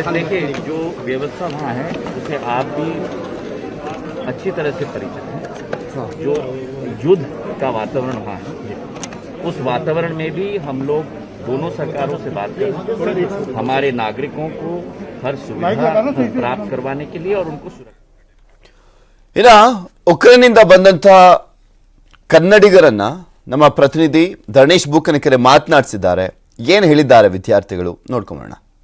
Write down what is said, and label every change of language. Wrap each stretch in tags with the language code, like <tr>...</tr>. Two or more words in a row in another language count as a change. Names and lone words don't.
<hi>देखिए, जो व्यवस्था वहाँ है उसे आप भी अच्छी तरह से परिचित हैं। जो युद्ध का वातावरण वहाँ है, उस वातावरण में भी हम लोग दोनों सरकारों से बात कर हमारे नागरिकों को हर सुविधा प्राप्त करवाने के लिए और उनको सुरक्षा।</hi> <kn>ಇನ್ನ ಉಕ್ರೇನ್ನಿಂದ ಬಂದಂತ ಕನ್ನಡಿಗರನ್ನ ನಮ್ಮ ಪ್ರತಿನಿಧಿ ಧರಣೇಶ್ ಬೂಕನಕೆರೆ ಮಾತನಾಡಿಸಿದ್ದಾರೆ. ಏನು ಹೇಳಿದ್ದಾರೆ ವಿದ್ಯಾರ್ಥಿಗಳು ನೋಡ್ಕೊಂಬೋಣ.</kn>